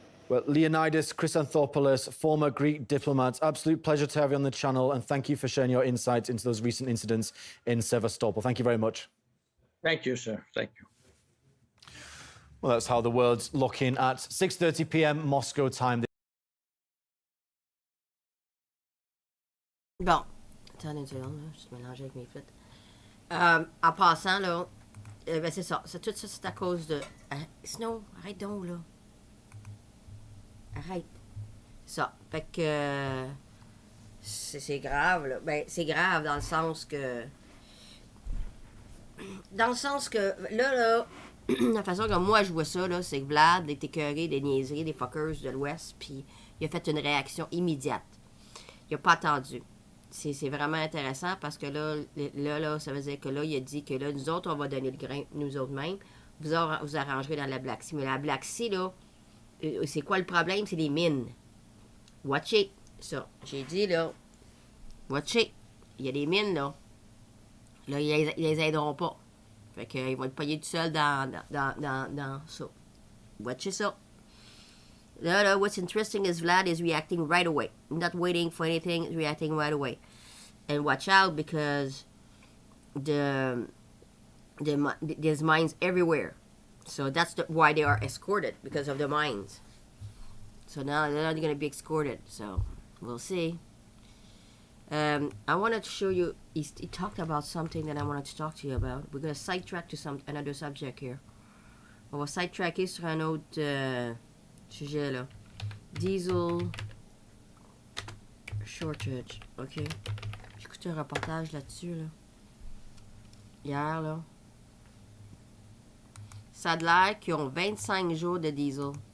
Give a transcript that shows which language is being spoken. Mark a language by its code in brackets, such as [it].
[en] Well, Leonidas Chrysanthopoulos, former Greek diplomat, absolute pleasure to have you on the channel, and thank you for sharing your insights into those recent incidents in Sevastopol. Thank you very much. Thank you, sir. Thank you. Well, that's how the world's looking at 6:30 p.m. Moscow time. [fr] Bon, attendez une seconde, là, je me mélange avec mes flûtes. En passant, là, ben c'est ça. Tout ça, c'est à cause de... Sinon, arrête donc, là. Arrête. Ça. Fait que... c'est grave, là. Ben, c'est grave dans le sens que... Là, la façon que moi je vois ça, là, c'est que Vlad est écœuré des niaiseries, des fuckers de l'Ouest, puis il a fait une réaction immédiate. Il n'a pas attendu. C'est vraiment intéressant parce que là, ça veut dire que là, il a dit que là, nous autres, on va donner le grain, nous autres mêmes. Vous arrangerez dans la Black Sea. Mais la Black Sea, là, c'est quoi le problème? C'est les mines. [en] Watch it. [fr] Ça, j'ai dit, là, watch it. Il y a des mines, là. Là, ils les aideront pas. Fait qu'ils vont être payés tout seuls dans ça. Watch ça. [en] Là, what's interesting is Vlad is reacting right away. Not waiting for anything, reacting right away. And watch out, because there's mines everywhere. So that's why they are escorted, because of the mines. So now they're not going to be escorted. So we'll see. I wanted to show you, he talked about something that I wanted to talk to you about. We're going to sidetrack to another subject here. [fr] On va sidetracker sur un autre sujet, là. [en] Diesel shortage, ok? [fr] J'ai écouté un reportage là-dessus, là. Hier, là. Ça a l'air qu'ils ont 25 jours de diesel.